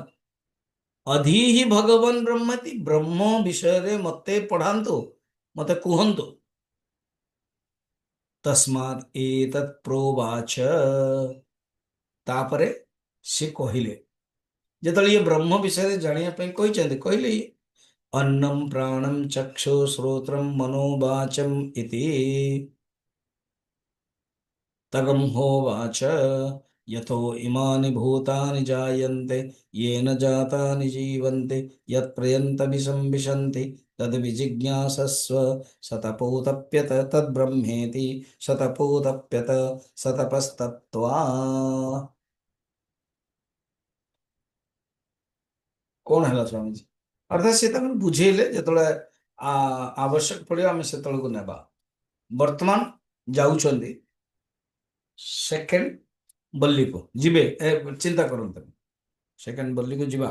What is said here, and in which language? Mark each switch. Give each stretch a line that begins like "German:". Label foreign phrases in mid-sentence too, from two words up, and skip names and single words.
Sanskrit: ଅଧିହି ଭଗବାନ ବ୍ରହ୍ମତି,
Odia: ବ୍ରହ୍ମ ବିଷୟରେ ମତେ ପଢାନ୍ତୁ, ମତେ କୁହନ୍ତୁ।
Sanskrit: ତସ୍ମାତ୍ ଏତତ୍ ପ୍ରୋବାଚ,
Odia: ତାପରେ ସେ କହିଲେ, ଯେତେବେଳେ ଇଏ ବ୍ରହ୍ମ ବିଷୟରେ ଜାଣିବା ପାଇଁ କହିଛନ୍ତି, କହିଲେ
Sanskrit: अन्नं प्राणं चक्षु श्रोत्रं मनोवाचम् इति। तगं होवाच यतो इमानि भूतानि जायन्ते येन जातानि जीवन्ते यत्प्रयन्तभिसंविशन्ति तद्विजिज्ञासस्व सतपोतप्यत तद्ब्रह्मेति सतपोतप्यत सतपस्तत्त्वा।
Odia: କଣ ହେଲା ସ୍ୱାମୀଜୀ? ଅର୍ଥାତ୍ ସେ ତାଙ୍କୁ ବୁଝେଇଲେ, ଯେତେବେଳେ ଆବଶ୍ୟକ ପଡ଼ିବ ଆମେ ସେତେବେଳକୁ ନେବା। ବର୍ତ୍ତମାନ ଯାଉଛନ୍ତି ସେକେଣ୍ଡ ବଲ୍ଲୀକୁ, ଯିବେ, ଚିନ୍ତା କରନ୍ତୁନି, ସେକେଣ୍ଡ ବଲ୍ଲୀକୁ ଯିବା।